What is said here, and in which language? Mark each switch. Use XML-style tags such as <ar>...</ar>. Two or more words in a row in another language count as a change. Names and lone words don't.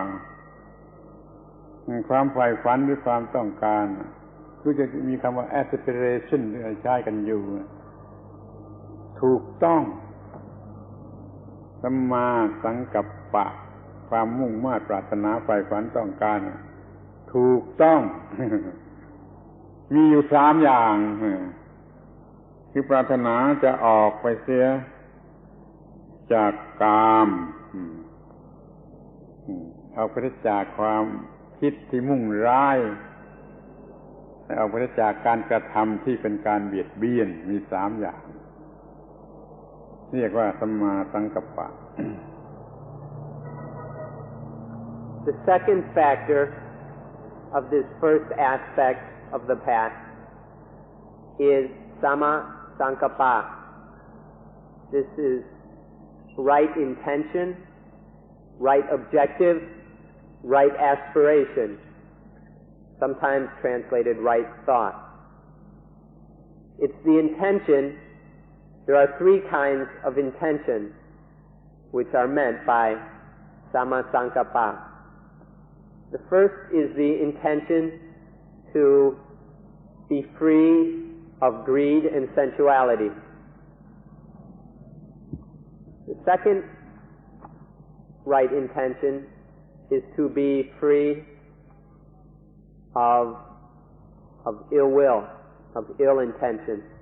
<th>ความใฝ่ฝันหรือความต้องการคือจะมีคำว่า aspiration ที่ใช้กันอยู่ถูกต้องสัมมาสังกัปปะความมุ่งมา่ปรารถนาใฝ่ฝันต้องการถูกต้องมีอยู่3อย่างคือปรารถนาจะออกไปเสียจากกาม ออกไปจากความคิดที่มุ่งร้ายออกไปจากการกระทำที่เป็นการเบียดเบียนมี3อย่างเรียกว่าสัมมาสังกัปปะ</th> <en>The second factor of this first aspect of the path is</en> <pi>samma sankappa.</pi> <en>This is right intention, right objective, right aspiration, sometimes translated right thought. It's the intention. There are 3 kinds of intention which are meant by</en> <pi>samma sankappa.</pi> <en>The first is the intention to be free of greed and sensuality. The second right intention is to be free of ill will, of ill intention.</en>